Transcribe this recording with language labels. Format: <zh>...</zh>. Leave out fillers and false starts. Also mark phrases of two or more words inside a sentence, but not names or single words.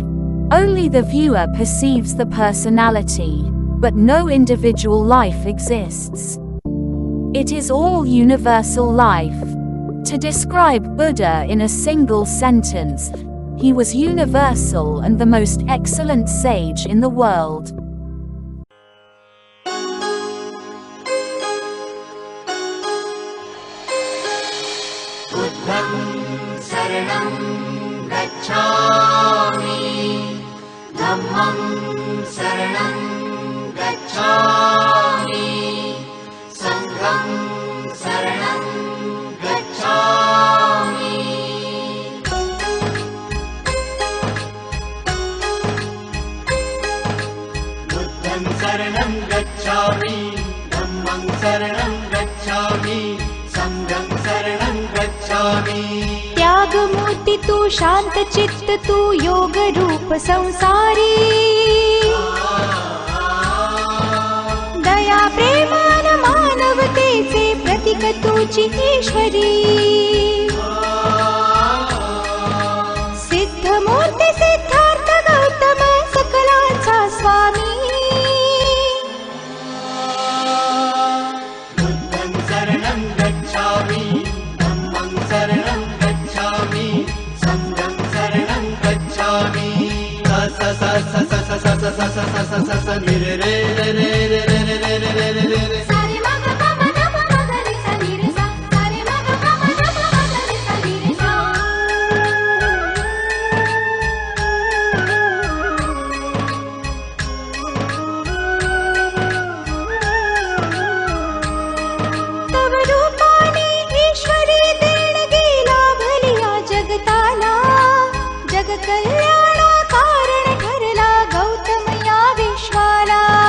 <en>Only the viewer perceives the personality, but no individual life exists. It is all universal life. To describe Buddha in a single sentence, he was universal and the most excellent sage in the world.</en> <pi>Buddham saranam gacchami, Dhammam saranam gacchami, Sangham saranam gacchami. Buddham saranam gacchami, Dhammam saranam gacchami, Sangham saranam gacchami.</pi> <mr>त्याग मूर्ति तू शांत चित्त तू योग रूप संसारी दया प्रेमान मानवतेचे प्रतीक तुझी ईश्वरी सिद्ध मूर्ती सिद्धार्थ गौतम सकलांचा स्वामी</mr> <pi>Buddham saranam gacchami, Dhammam saranam gacchami, Sangham saranam gacchami. Sa sa sa sa sa sa sa sa sa sa sa sa sa ni re re re re re re re re re re re re. सारे मग पम नम मग रे सा नी रे सा सारे मग पम नम मग रे सा नी रे सा</pi> <mr>तव रूपाने ईश्वरी देणगी लाभलिया जगताला जग कल्याणा कारण ठरला गौतम या विश्वाला</mr>